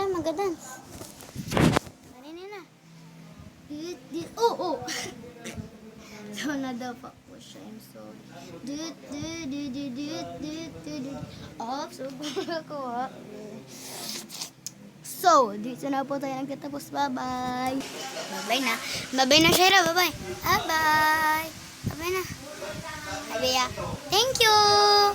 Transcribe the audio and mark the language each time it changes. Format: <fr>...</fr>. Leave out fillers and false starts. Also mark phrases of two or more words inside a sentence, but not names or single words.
<tl>Magdadance. Kanina na. Oh! So, na daw pa po siya.</tl> <en>I'm sorry.</en> <tl>So, ako So, dito na po tayo nagtatapos.</tl> <en>Bye-bye. Bye-bye na. Bye-bye na, Shaira. Bye-bye. Bye-bye. Bye-bye na. Bye-bye. Thank you.</en>